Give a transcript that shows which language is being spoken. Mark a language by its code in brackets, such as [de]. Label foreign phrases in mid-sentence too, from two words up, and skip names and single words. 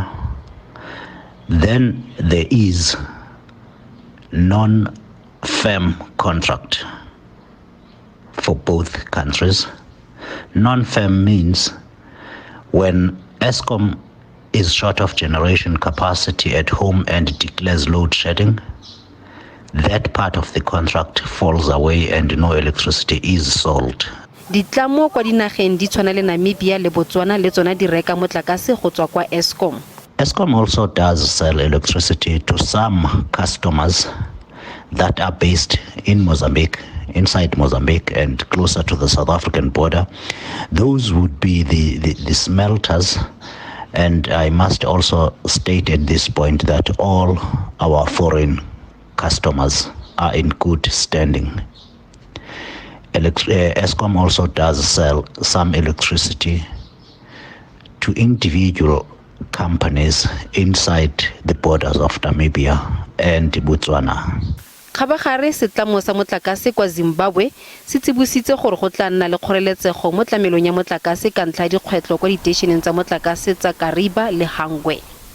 [en] Then there is non-firm contract for both countries. Non-firm means when Eskom is short of generation capacity at home and declares load shedding, that part of the contract falls away and no electricity is sold. [tn] Ditlamo kwa dinageng di tshwana le Namibia le Botswana le tsona di reka motlakase go tswa kwa Eskom. [en] Eskom also does sell electricity to some customers that are based in Mozambique, inside Mozambique and closer to the South African border. Those would be the smelters. And I must also state at this point that all our foreign customers are in good standing. Eskom also does sell some electricity to individual companies inside the borders of Namibia and Botswana. [tn] Kgabagare setlamo sa motlakase kwa Zimbabwe se tsibositse gore go tla nna le kgoreletsego mo tlamelong ya motlakase ka ntlha dikgwetlo kwa diteišeneng tsa motlakase tsa Kariba le Gangwe.